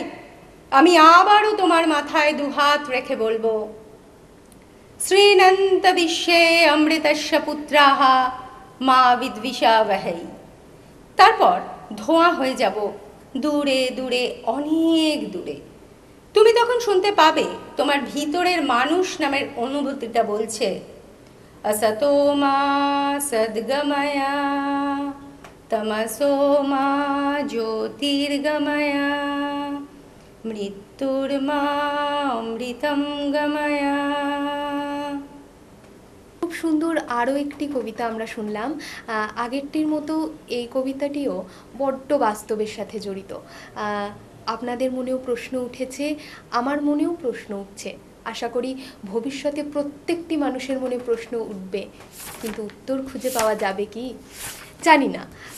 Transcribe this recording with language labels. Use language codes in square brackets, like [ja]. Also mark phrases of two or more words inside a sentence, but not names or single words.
[bn] আমি আবারও তোমার মাথায় দুহাত রেখে বলবো, [sa] শ্রীনন্ত বিশ্বে অমৃতস্য পুত্রাহা মা বিদ্বিষাবহৈ। [bn] তারপর ধোঁয়া হয়ে যাব দূরে দূরে, অনেক দূরে। তুমি তখন শুনতে পাবে তোমার ভিতরের মানুষ নামের অনুভূতিটা বলছে, [sa] असतो मा सद्गमया तमसो मा ज्योतिर्गमया मृत्युर्मा अमृतं गमया। [bn] খুব সুন্দর আরও একটি কবিতা আমরা শুনলাম। আগেরটির মতো এই কবিতাটিও বড্ড বাস্তবের সাথে জড়িত। আপনাদের মনেও প্রশ্ন উঠেছে, আমার মনেও প্রশ্ন উঠছে। আশা করি ভবিষ্যতে প্রত্যেকটি মানুষের মনে প্রশ্ন উঠবে, কিন্তু উত্তর খুঁজে পাওয়া যাবে কি জানি না।